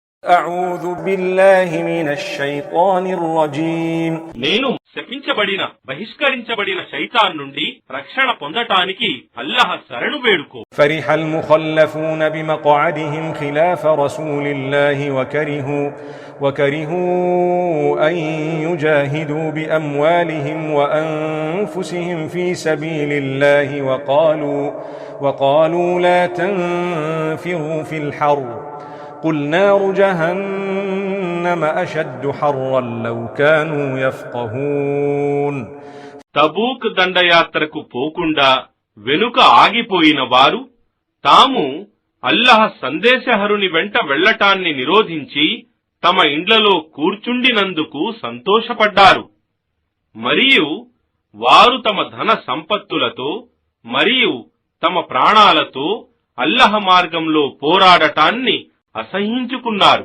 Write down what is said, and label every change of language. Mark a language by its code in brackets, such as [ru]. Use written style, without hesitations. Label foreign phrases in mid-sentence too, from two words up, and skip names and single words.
[ar] أعوذ بالله من الشيطان الرجيم. [te] నేను శపించబడిన బహిష్కరించబడిన శైతాన్ నుండి రక్షణ పొందటానికి అల్లాహ్ శరణు వేడుకో. [ar] فرح المخلفون بمقعدهم خلاف رسول الله وكرهوا أن يجاهدوا بأموالهم وأنفسهم في سبيل الله وقالوا لا تنفروا في الحر قل نار جهنم أشد حرا لو كانوا يفقهون. [te] తబూక్ దండయాత్రకు పోకుండా వెనుక ఆగిపోయిన వారు తాము అల్లాహ్ సందేశహరుని వెంట వెళ్లటాన్ని నిరోధించి తమ ఇండ్లలో కూర్చుండినందుకు సంతోషపడ్డారు. మరియు వారు తమ ధన సంపత్తులతో మరియు తమ ప్రాణాలతో అల్లాహ్ మార్గంలో పోరాడటాన్ని అసహ్యించుకున్నారు.